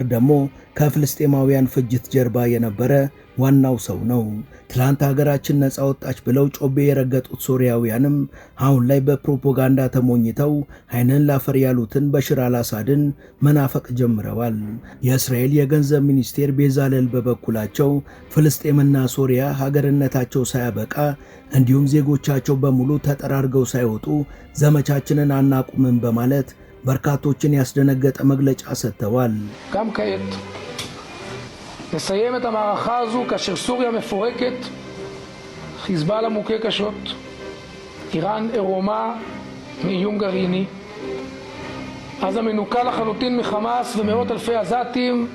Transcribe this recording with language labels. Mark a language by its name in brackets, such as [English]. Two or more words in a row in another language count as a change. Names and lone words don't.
[Amharic] ደግሞ ከፍልስጤማውያን ፍጅት ጀርባ የነበረ ዋናው ሰው ነው። ትላንት ሀገራችን ነፃ ወጣች ብለው ጮቤ የረገጡት ሶሪያውያንም አሁን ላይ በፕሮፓጋንዳ ተሞኝተው አይንን ላፈር ያሉትን በሽር አልአሳድን መናፈቅ ጀምረዋል። የእስራኤል የገንዘብ ሚኒስቴር ቤዛለል በበኩላቸው ፍልስጤምና ሶሪያ ሀገርነታቸው ሳያበቃ እንዲሁም ዜጎቻቸው በሙሉ ተጠራርገው ሳይወጡ ዘመቻችንን አናቁምም በማለት በርካቶችን ያስደነገጠ መግለጫ ሰጥተዋል። [Hebrew] נסיים את המערכה הזו כאשר סוריה מפורקת, חיזבאללה מוכה קשות, איראן עירומה מאיום גרעיני, עזה מנוקה לחלוטין מחמאס ומאות אלפי עזתים.